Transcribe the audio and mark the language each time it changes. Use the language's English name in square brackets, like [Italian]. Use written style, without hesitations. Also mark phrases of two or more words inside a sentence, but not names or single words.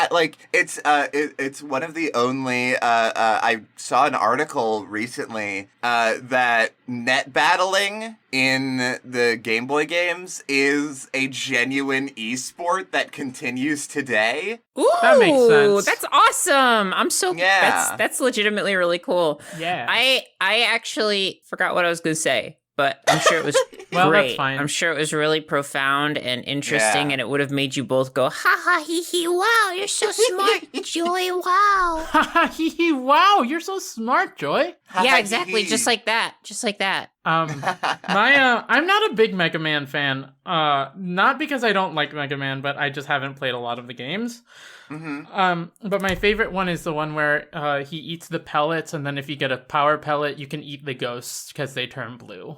[English] It's one of the only, I saw an article recently, that net battling in the Game Boy games is a genuine esport that continues today. Ooh, That makes sense. That's awesome. I'm so Yeah. that's legitimately really cool. Yeah. I actually forgot what I was going to say, but I'm sure it was Well, great. that's fine. I'm sure it was really profound and interesting, Yeah. and it would have made you both go, ha ha hee hee, wow, you're so smart, Joy, wow. Ha ha hee hee, wow, you're so smart, Joy. Yeah, exactly, just like that. Just like that. I'm not a big Mega Man fan. Not because I don't like Mega Man, but I just haven't played a lot of the games. Mm-hmm. But my favorite one is the one where he eats the pellets, and then if you get a power pellet, you can eat the ghosts because they turn blue.